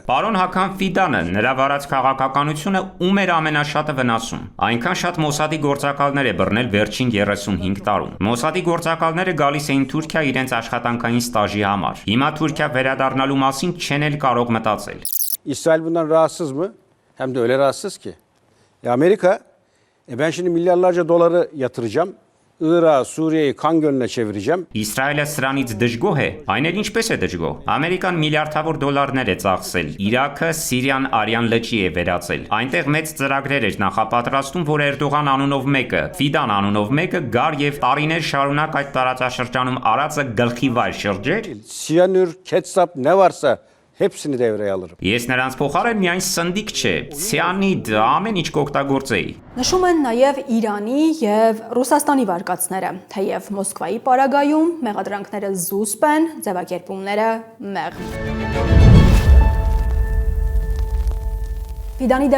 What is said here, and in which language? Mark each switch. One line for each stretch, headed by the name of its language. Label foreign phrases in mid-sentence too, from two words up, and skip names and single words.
Armenian: Պարոն Հական Ֆիդանը նրա վարած քաղաքականությունը ում էր ամենաշատը վնասում։ Այնքան շատ Մոսադի գործակալներ է բռնել վերջին 35 տարում։ Մոսադի գործակալները գալիս էին Թուրքիա իրենց աշխատանքային ստաժի համար։ Հիմա Թուրքիա վերադառնալու մասին չեն էլ կարող մտածել։
Turkish: İsrail bundan rahatsız mı? Hem de öyle rahatsız ki. Amerika, ben şimdi milyarlarca doları yatıracağım. Irak'ı, Suriye'yi kan gölüne çevireceğim.
Armenian: Իսրայելը սրանից դժգոհ է։ Այն էլ ինչպես է դժգոհ։ Ամերիկան միլիարդավոր դոլարներ է ծախսել։ Իրաքը Սիրիան արյան լճի է վերածել։ Այնտեղ մեծ ծրագրեր էր նախապատրաստում, որ Էրդողան անունով մեկը, Ֆիդան անունով մեկը գար եւ տարիներ շարունակ այդ տարածաշրջանում արածը գլխի վայր շրջեր։
Turkish: Siyanür, ketçap ne varsa hepsini devreye alırım.
Armenian: Ես նրանց փոխարեն միայն սնդիկ չէ, ցիանիդ, ամեն ինչ կօգտագործեի։ Նշում են նաև Իրանի եւ Ռուսաստանի վարկածները, թեև Մոսկվայի պարագայում մեղադրանքները զուսպ են, ձևակերպումները մեղմ։ Ֆիդանի դեմ